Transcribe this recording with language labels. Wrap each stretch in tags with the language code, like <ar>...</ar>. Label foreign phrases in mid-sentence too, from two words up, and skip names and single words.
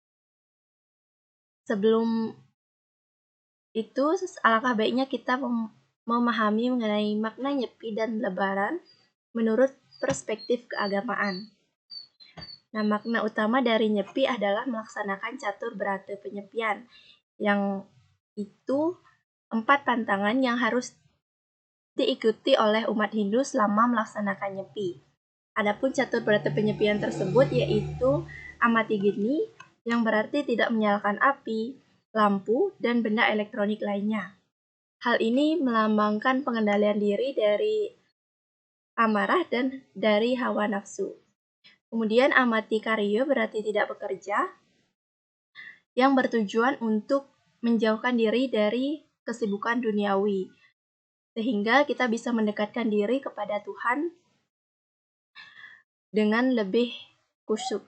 <id>Sebelum itu, alangkah baiknya kita memahami mengenai makna Nyepi dan Lebaran menurut perspektif keagamaan. Nah, makna utama dari Nyepi adalah melaksanakan catur berate penyepian, yang itu 4 tantangan yang harus diikuti oleh umat Hindu selama melaksanakan Nyepi. Adapun catur berate penyepian tersebut yaitu amati geni, yang berarti tidak menyalakan api, lampu, dan benda elektronik lainnya. Hal ini melambangkan pengendalian diri dari amarah dan dari hawa nafsu. Kemudian amati karya berarti tidak bekerja, yang bertujuan untuk menjauhkan diri dari kesibukan duniawi, sehingga kita bisa mendekatkan diri kepada Tuhan dengan lebih khusyuk.</id>